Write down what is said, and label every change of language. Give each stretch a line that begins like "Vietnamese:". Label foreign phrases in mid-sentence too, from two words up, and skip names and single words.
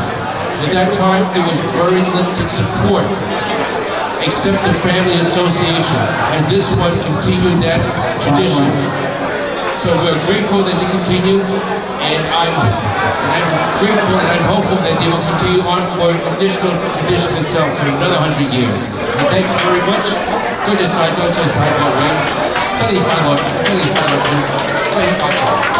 English: At that time, there was very limited support, except the family association, and this one continued that tradition. So we're grateful that they continue, and I'm grateful and I'm hopeful that they will continue on for additional tradition itself for another 100 years. And thank you very much.
Cantonese: 多謝晒各位，新年快樂，新年快樂，恭喜發財。